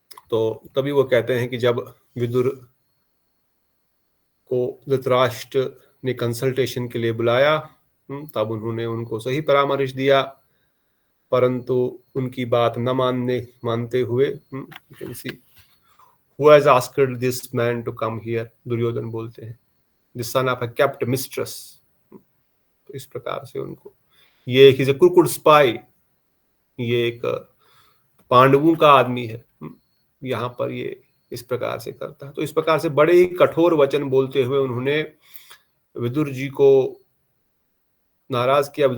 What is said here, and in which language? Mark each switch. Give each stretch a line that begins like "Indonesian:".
Hindi: तो तभी वो कहते हैं कि जब विदुर को धृतराष्ट्र ने कंसल्टेशन के लिए बुलाया, तब उन्होंने उनको सही परामर्श दिया, परंतु उनकी बात न मानते हुए
English: Who has asked this man to come here?
Hindi: Duryodhan बोलते हैं,
English: the son of a kept mistress।
Hindi: तो इस प्रकार से उनको ये
English: he's a crooked spy,
Hindi: ये एक पांडवों का आदमी है, यहाँ पर ये इस प्रकार से करता है। तो इस प्रकार से बड़े ही कठोर वचन बोलते हुए उन्होंने विदुर जी को नाराज किया।